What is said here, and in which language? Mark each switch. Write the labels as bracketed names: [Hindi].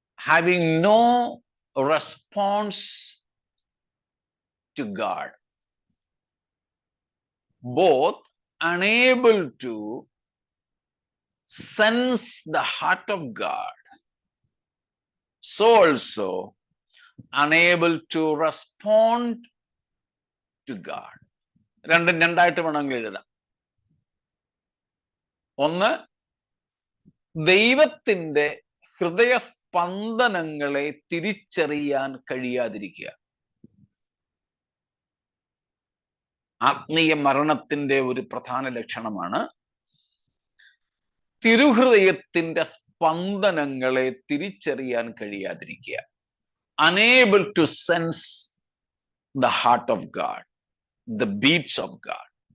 [English] Having no response to God, both unable to sense the heart of God, so also unable to respond to God. [Malayalam] രണ്ടും രണ്ടായിട്ട് വേണമെങ്കിൽ എഴുതാം. ഒന്ന്, ദൈവത്തിന്റെ ഹൃദയസ്പന്ദനങ്ങളെ തിരിച്ചറിയാൻ കഴിയാതിരിക്കുക. ആത്മീയ മരണത്തിന്റെ ഒരു പ്രധാന ലക്ഷണമാണ് തിരുഹൃദയത്തിന്റെ സ്പന്ദനങ്ങളെ തിരിച്ചറിയാൻ കഴിയാതിരിക്കുക. [English] Unable to sense the heart of God, the beats of God.